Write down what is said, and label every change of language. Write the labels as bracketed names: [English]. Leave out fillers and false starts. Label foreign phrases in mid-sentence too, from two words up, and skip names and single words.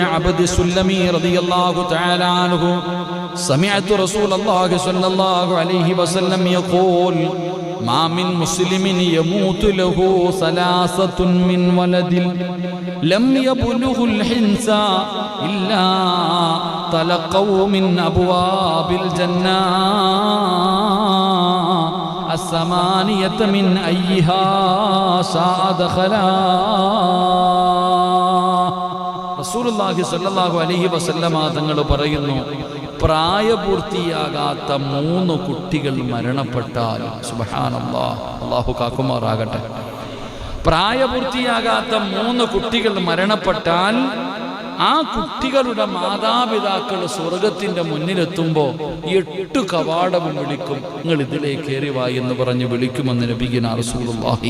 [Arabic] عبد السلمي رضي الله تعالى عنه سمعت رسول الله صلى الله عليه وسلم يقول ما من مسلم يموت له ثلاثة من ولد لم يبلغ الحنث إلا تلقوا من أبواب الجنة الثمانية من أيها شاء دخلا. رسول الله صلى الله عليه وسلم [Malayalam] തങ്ങൾ പറയുന്നു, പ്രായപൂർത്തിയാകാത്ത 3 കുട്ടികൾ മരണപ്പെട്ടാൽ, സുബ്ഹാനല്ലാഹ്, അല്ലാഹു കാക്കുമാറാകട്ടെ, പ്രായപൂർത്തിയാകാത്ത 3 കുട്ടികൾ മരണപ്പെട്ടാൽ ആ കുട്ടികളുടെ മാതാപിതാക്കൾ സ്വർഗത്തിന്റെ മുന്നിലെത്തുമ്പോൾ 8 കവാടവും വിളിക്കും, നിങ്ങൾ ഇതിലേക്ക് കയറി വാ എന്ന് പറഞ്ഞ് വിളിക്കുമെന്ന് [Arabic] نبينا رسول الله.